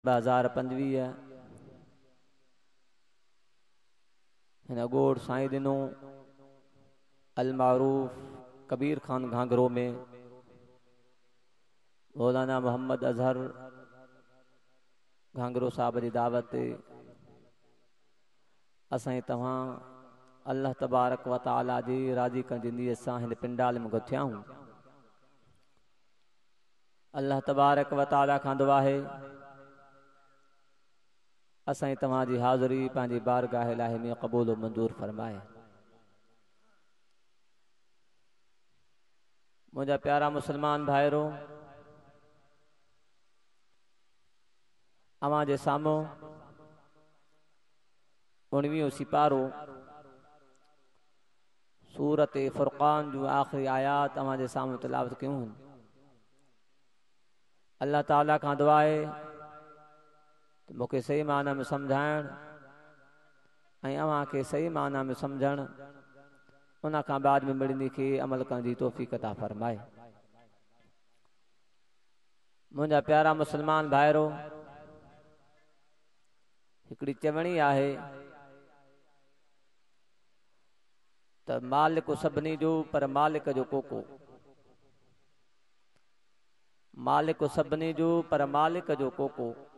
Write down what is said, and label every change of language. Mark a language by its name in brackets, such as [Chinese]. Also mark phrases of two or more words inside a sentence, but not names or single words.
[Sindhi] 2025 हिन गोड़ साईं दिनो अल मारूफ कबीर खान घाघरो में मौलाना मोहम्मद अजहर घाघरो साहब जी दावत असां तव्हां [Arabic] الله تبارك وتعالى [Sindhi] जी राजी कंदी नीयत सां हिन पिंडाल में गुथिया हूं। [Arabic] الله تبارك وتعالى [Sindhi] खां दुआ है असां तव्हां जी हाज़िरी पंहिंजी बारगाह इलाही में क़बूल व मंजूर फरमाए। मुझा प्यारा मुसलमान भाइरो, अवां जे साम्हूं 19 सिपारो सूरत फुरकान जो आखिरी आयात अवां जे साम्हूं तिलावत कयूं। [Arabic] الله تعالى [Sindhi] खां दुआ है तो मूंखे सही माना में समझाइण ऐं अवां खे सही माना में समझण उन खां बाद में मिड़नी खे अमल करण जी तौफ़ीक़ अता फरमाए। मुंहिंजा प्यारा मुसलमान भाइरो, हिकिड़ी चवणी आहे त मालिक सभिनी जो पर मालिक जो कोको, मालिक सभिनी जो पर मालिक जो कोको।